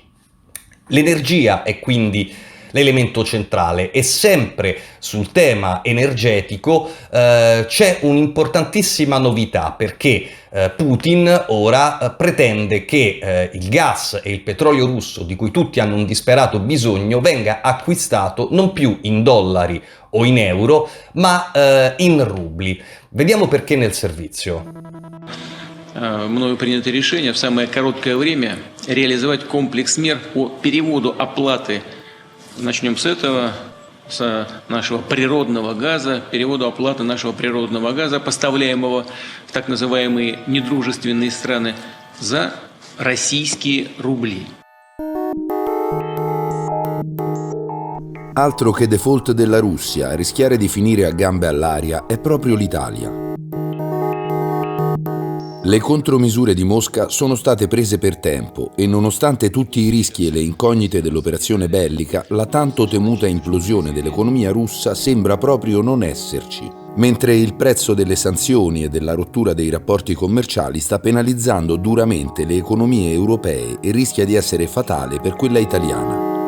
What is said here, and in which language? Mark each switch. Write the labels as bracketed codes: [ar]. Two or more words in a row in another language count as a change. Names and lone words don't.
[it] L'energia è quindi l'elemento centrale, e sempre sul tema energetico c'è un'importantissima novità, perché Putin ora pretende che il gas e il petrolio russo, di cui tutti hanno un disperato bisogno, venga acquistato non più in dollari o in euro, ma in rubli. Vediamo perché nel servizio. [ru] Мною принято решение в самое короткое время реализовать комплекс мер по переводу оплаты. Начнем с этого, с нашего природного газа, переводу оплаты нашего природного газа, поставляемого в так называемые недружественные страны, за российские рубли. [it] Altro che default della Russia, a rischiare di finire a gambe all'aria è proprio l'Italia. Le contromisure di Mosca sono state prese per tempo e, nonostante tutti i rischi e le incognite dell'operazione bellica, la tanto temuta implosione dell'economia russa sembra proprio non esserci, mentre il prezzo delle sanzioni e della rottura dei rapporti commerciali sta penalizzando duramente le economie europee e rischia di essere fatale per quella italiana.